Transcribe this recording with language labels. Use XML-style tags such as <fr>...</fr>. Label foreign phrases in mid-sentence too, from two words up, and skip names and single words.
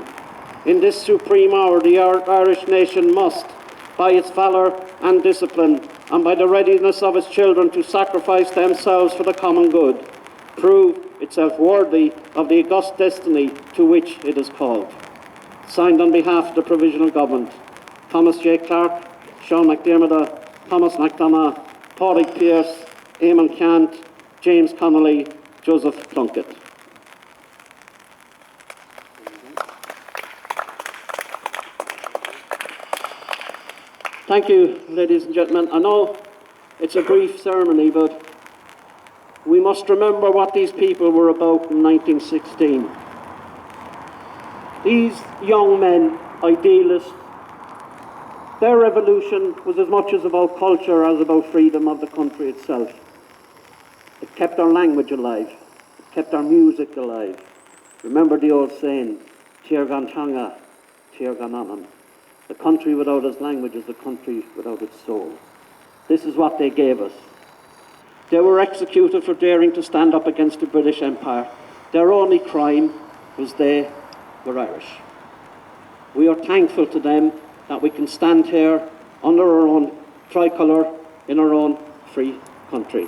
<en>In this supreme hour, the Irish nation must, by its valour and discipline, and by the readiness of its children to sacrifice themselves for the common good, prove itself worthy of the august destiny to which it is called. Signed on behalf of the Provisional Government, Thomas J. Clark, Sean McDermott, Thomas McDonough, Pádraig Pearse, Eamon Cant, James Connolly, Joseph Plunkett. Thank you, ladies and gentlemen. I know it's a brief ceremony, but we must remember what these people were about in 1916. These young men, idealists, their revolution was as much as about culture as about freedom of the country itself. It kept our language alive. It kept our music alive. Remember the old saying,</en> <ga>Tír gan teanga, tír gan anam.</ga> <en>The country without its language is a country without its soul. This is what they gave us. They were executed for daring to stand up against the British Empire. Their only crime was they were Irish. We are thankful to them that we can stand here under our own tricolour in our own free country.</en>